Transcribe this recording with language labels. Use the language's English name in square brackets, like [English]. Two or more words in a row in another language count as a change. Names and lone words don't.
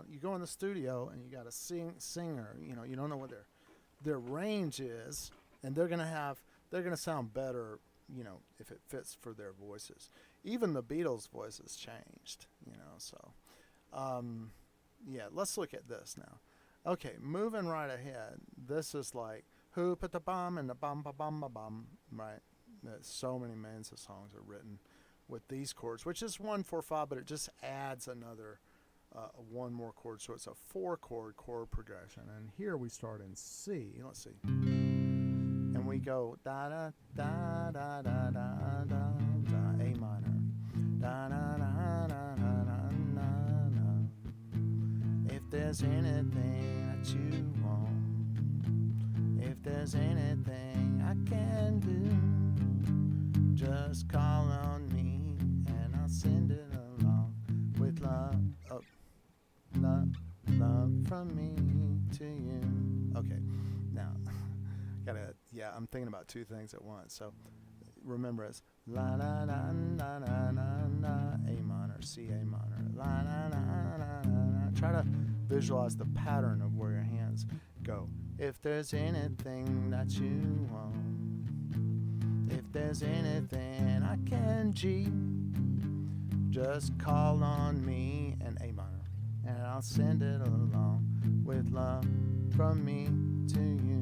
[English] You go in the studio and you got a singer. You don't know what their range is, and they're gonna sound better, if it fits for their voices. Even the Beatles' voices changed, So, let's look at this now. Okay, moving right ahead. This is like who put the bomb and the bum ba bum ba bum, right? So many millions of songs are written with these chords, which is 1-4-5, but it just adds another one more chord, so it's a 4-chord chord progression. And here we start in C. Let's see, and we go da da da da da da da, A minor, da da da da da da da. If there's anything that you want, if there's anything I can do, just call on me and I'll send it along with love. Oh, love from me to you. Okay, now I'm thinking about two things at once. So remember, it's la la la la la la la, A minor, C, A minor, la la la la la. Try to visualize the pattern of where your hands go. If there's anything that you want, if there's anything I can, G, just call on me, and A minor, and I'll send it along with love from me to you.